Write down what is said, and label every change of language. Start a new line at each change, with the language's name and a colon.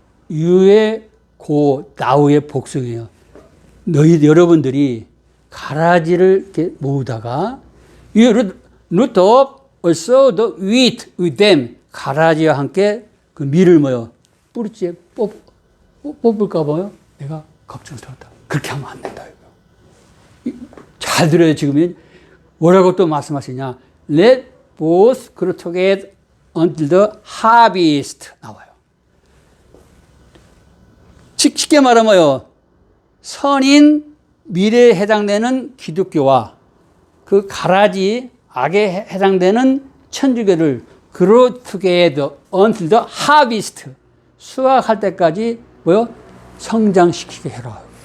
Korean: 유의 고, 나우의 복숭이에요. 여러분들이 가라지를 이렇게 모으다가,
English: you root up also the wheat with them.
Korean: 가라지와 함께 그 밀을 뭐요? 뿌리째 뽑을까봐요? 내가 걱정스럽다. 그렇게 하면 안 된다. 잘 들어요, 지금. 뭐라고 또 말씀하시냐?
English: Let both grow together until the harvest.
Korean: 나와요. 쉽게 말하면요. 선인 미래에 해당되는 기독교와 그 가라지 악에 해당되는 천주교를
English: grow together until the harvest.
Korean: 수확할 때까지 뭐요? 성장시키게 해라.